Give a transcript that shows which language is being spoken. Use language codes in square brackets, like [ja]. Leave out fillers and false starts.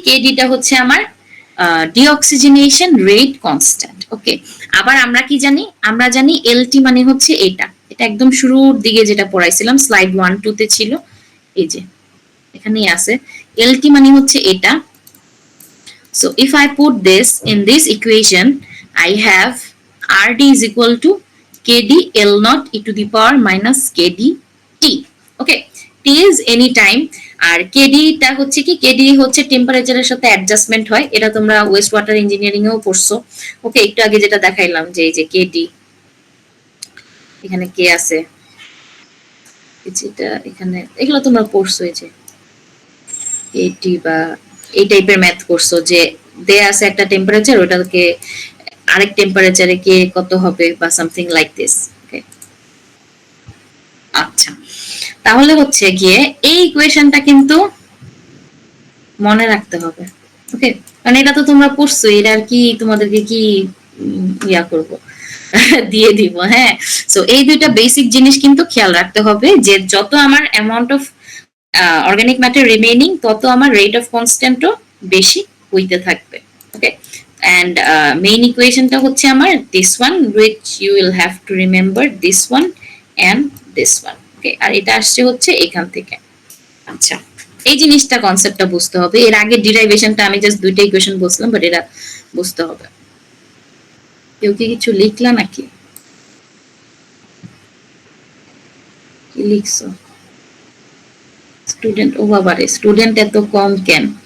[bn] KD টা হচ্ছে আমার ডিঅক্সিজেনেশন রেট কনস্ট্যান্ট। ওকে, আবার আমরা কি জানি? আমরা জানি এলটি মানে হচ্ছে এটা একদম শুরুর দিকে যেটা পড়াইছিলাম, স্লাইড 1-2 তে ছিল, এই যে এখানেই আছে। এলটি মানে হচ্ছে এটা। [en] So if I put this in this equation, I have RD is equal to KD L naught e to the power minus KD T. Okay, T is any time, [bn] আর KD টা হচ্ছে কি? KD হচ্ছে টেম্পারেচারের সাথে adjustment হয়, এটা তোমরা West water engineering এও পড়ছো। ওকে, একটু আগে যেটা দেখাইলাম যে এই যে কেডি, এখানে কে আছে, এটা এখানে, এগুলো তোমরা পড়ছো, এই যে কেডি বা এই টাইপের ম্যাথ করছো যে দেয়া আছে একটা টেম্পারেচার, ওটাকে আরেক টেম্পারেচারে কে কত হবে বা [en] Something like this. [bn] ওকে, আচ্ছা, তাহলে হচ্ছে গিয়ে এই ইকুয়েশনটা কিন্তু মনে রাখতে হবে। ওকে, কারণ এটা তো তোমরা পড়ছো, এটা আর কি তোমাদেরকে কি ইয়া করব দিয়ে দিব। হ্যাঁ, সো এই দুইটা বেসিক জিনিস কিন্তু খেয়াল রাখতে হবে যে যত আমার amount of organic matter remaining তত আমার রেট অফ কনস্ট্যান্টও বেশি হইতে থাকবে। [en] okay, and main equationটা [bn] হচ্ছে আমার [en] this one which you will have to remember this one and this one. [bn] ওকে, আর এটা আসছে হচ্ছে এখান থেকে। আচ্ছা, এই জিনিসটা কনসেপ্টটা বুঝতে হবে। এর আগে ডিরাইভেশনটা আমি জাস্ট দুইটা ইকুয়েশন বলছিলাম, বাট এটা বুঝতে হবে। কেউ কি কিছু লিখলা নাকি? কি লিখছো? স্টুডেন্ট, ও বাবা রে, স্টুডেন্ট এত কম কেন?